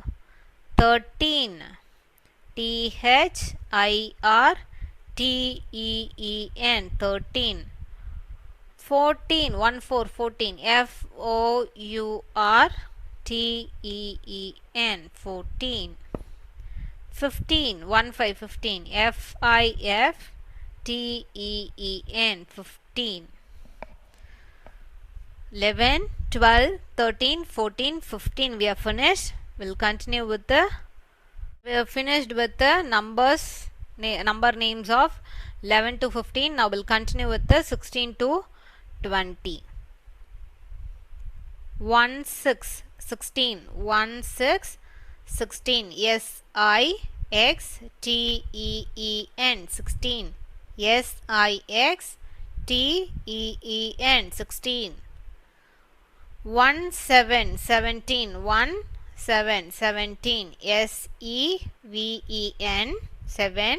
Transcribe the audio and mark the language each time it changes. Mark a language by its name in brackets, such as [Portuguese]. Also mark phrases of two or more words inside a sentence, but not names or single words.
[English] 13. T, H, I, R, T, E, E, N. 13. 14. 1, 4, 14. F, O, U, R, T, E, E, N. 14. 15. 1, 5, 15. F, I, F, T, E, E, N. 15. 11, 12, 13, 14, 15. We are finished. We'll continue with the. We are finished with the number names of 11 to 15. Now we'll continue with the 16 to 20. 1, 6, 16. 1, 6, 16. S, I, X, T, E, E, N. 16. S, I, X, T, E, E, N. 16. 1, 7, 17. 1, 7, 17. S, E, V, E, N. 7.